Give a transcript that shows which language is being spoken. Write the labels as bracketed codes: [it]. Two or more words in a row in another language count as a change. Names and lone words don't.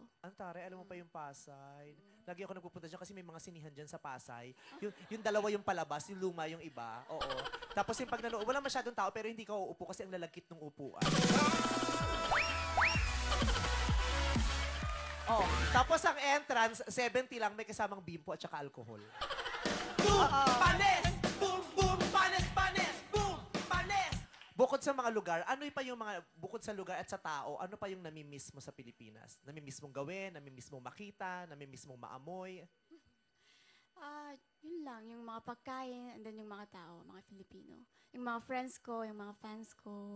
[tl] Ang tare, alam mo pa yung Pasay. Lagi ako nagpupunta dyan kasi may mga sinihan dyan sa Pasay. Yung dalawa yung palabas, yung luma yung iba. Oo. Tapos yung pag wala masyadong tao pero hindi ka uupo kasi ang lalagkit ng upuan. Oh, tapos ang entrance, 70 lang, may kasamang bimpo at saka alcohol. Boom! Panes! Boom! Boom! Panes! Panes! Boom! Panes! Bukod sa mga lugar, ano pa yung mga, bukod sa lugar at sa tao, ano pa yung namimiss mo sa Pilipinas? Namimiss mong gawin, namimiss mong makita, namimiss mong maamoy? Yun lang, yung mga pagkain, [en] and then [tl] yung mga tao, mga Filipino. Yung mga friends ko, yung mga fans ko.